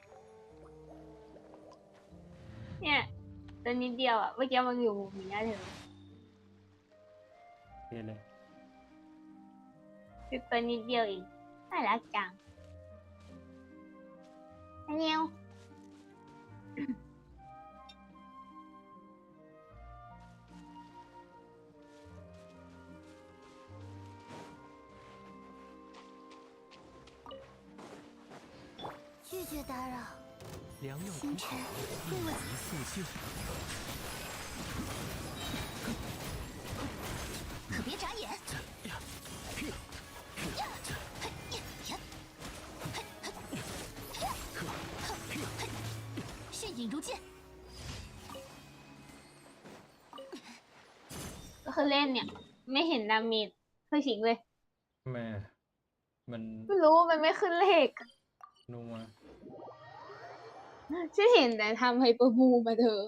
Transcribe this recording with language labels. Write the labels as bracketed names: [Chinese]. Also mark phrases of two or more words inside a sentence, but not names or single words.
[Thai] เนี่ยตัวนิดเดียวอะเมื่อกี้มันอยู่มุมนี้เธอ เรียนเลย คือตัวนิดเดียวเองน่ารักจังอันเนี้ย [Chinese] 拒绝打扰，良药星辰为我一速性，可别眨眼。血影如剑， [Thai] ก็คือเล่นเนี่ยไม่เห็นดาเมจคือฉิงเลย ทำไมอ่ะมัน ไม่รู้มันไม่ขึ้นเลข นัว ฉันเห็นแต่ทำไฮเปอร์บูมมาเธอ